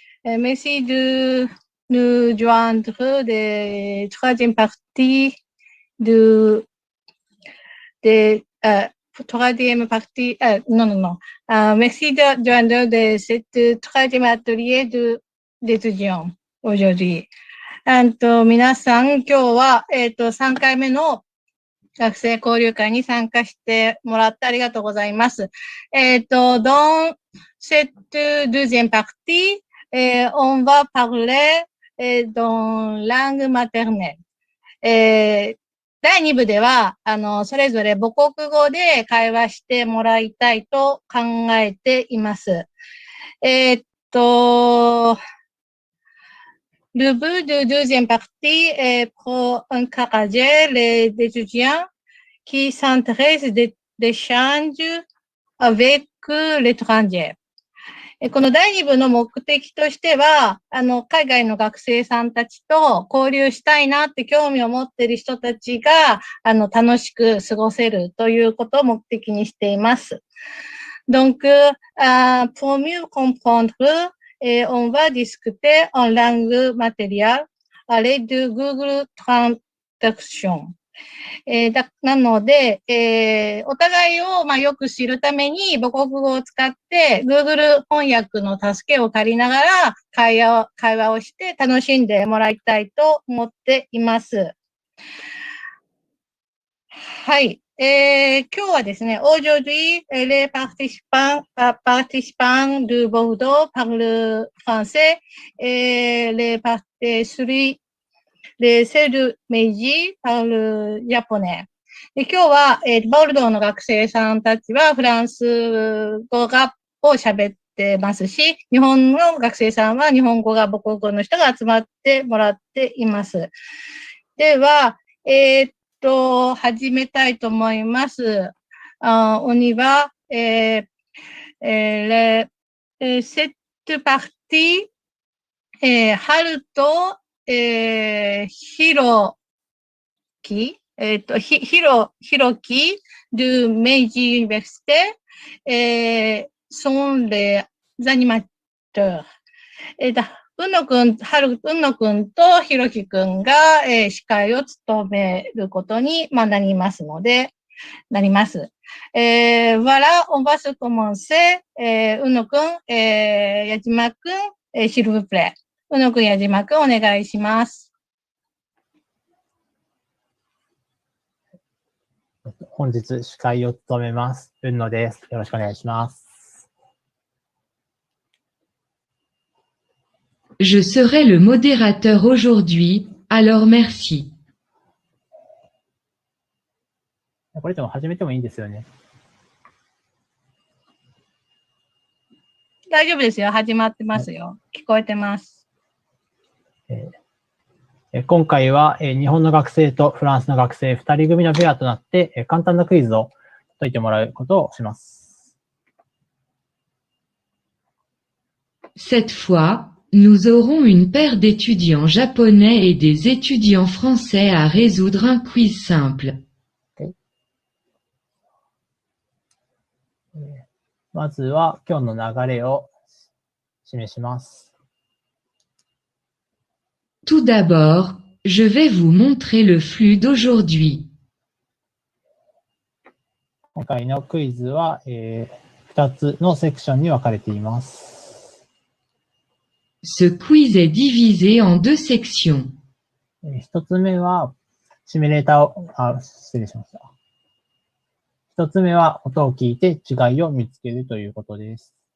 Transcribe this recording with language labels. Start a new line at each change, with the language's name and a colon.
French: Merci de nous joindre de troisième partie troisième partie, non. Merci de joindre de cette troisième atelier d'étudiants aujourd'hui.
Japanese: 皆さん、今日は、3回目の学生交流会に参加してもらってありがとうございます。
French: Dans cette deuxième partie, on va parler dans langue maternelle.
Japanese: 第2部では、それぞれ母国語で会話してもらいたいと考えています。
French: Le but de deuxième partie est pour encourager les étudiants qui s'intéressent d'échanges avec l'étranger.
Japanese: この第2部の目的としては、海外の学生さんたちと交流したいなって興味を持っている人たちが、楽しく過ごせるということを目的にしています。
French: Donc, pour mieux comprendre, on va discuter en langue matérielle à l'aide de Google Traduction.
Japanese: なので、お互いをよく知るために母国語を使って Google 翻訳の助けを借りながら会話をして楽しんでもらいたいと思っています。はい。今日はですね、
French: aujourd'hui, les participants de Bordeaux parlent français et ceux de Meiji parlent japonais.
Japanese: 今日は、ボルドーの学生さんたちはフランス語を喋ってますし、日本の学生さんは日本語が母国語の人が集まってもらっています。では、始めたいと思います。
French: On y va. Cette partie, 春と、ひろき、ひろき de Meiji Université, sont les animateurs.
Japanese: うんのくんとひろきくんが、司会を務めることに、なります。
French: Voilà, on va se commencer. うんのくん、矢島くん、s'il vous plaît.
Japanese: うんのくん、矢島くん、お願いします。本日司会を務めます。うんのです。よろしくお願いします。
French: Je serai le modérateur aujourd'hui, alors merci.
Japanese: これでも始めてもいいんですよね。大丈夫ですよ。始まってますよ。聞こえてます。今回は日本の学生とフランスの学生2人組のペアとなって簡単なクイズを解いてもらうことをします。
French: Cette fois, nous aurons une paire d'étudiants japonais et des étudiants français à résoudre un quiz simple.
Japanese: まずは今日の流れを示します。
French: Tout d'abord, je vais vous montrer le flux d'aujourd'hui.
Japanese: 今回のクイズは、2つのセクションに分かれています。
French: Ce quiz est divisé en deux sections.
Japanese: 一つ目はシミュレーターを、失礼しました。一つ目は音を聞いて違いを見つけるということです。